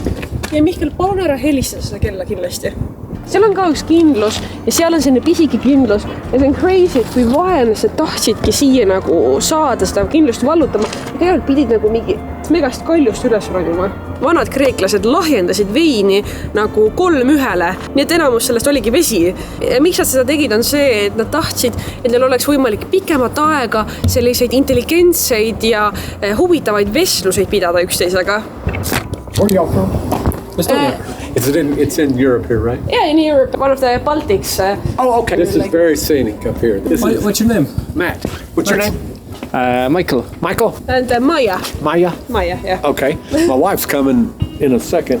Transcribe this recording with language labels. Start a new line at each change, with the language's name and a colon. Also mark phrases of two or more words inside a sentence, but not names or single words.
Estonian: Ja Mihkel, palun ära helista seda kella kindlasti. Seal on ka üks kindlus ja seal on selline pisiki kindlus ja see on crazy, et kui vaenlased tahtsidki siia saada seda kindlust vallutama, tegelikult pidid mingi megast kaljust üles ronima. Vanad kreeklased lahjendasid veini 3-1, nii et enamus sellest oligi vesi. Ja miks nad seda tegid on see, et nad tahtsid, et neil oleks võimalik pikemat aega selliseid intelligentseid ja huvitavaid vestluseid pidada üksteisega.
English: Where are y'all from? It's in Europe here, right? Yeah, in Europe, one of the Baltics. Oh, okay. This is very scenic up here. What's your name? Matt. What's your name? Michael. Michael? And Maja. Maya? Maja, yeah. Okay. My wife's coming in a second.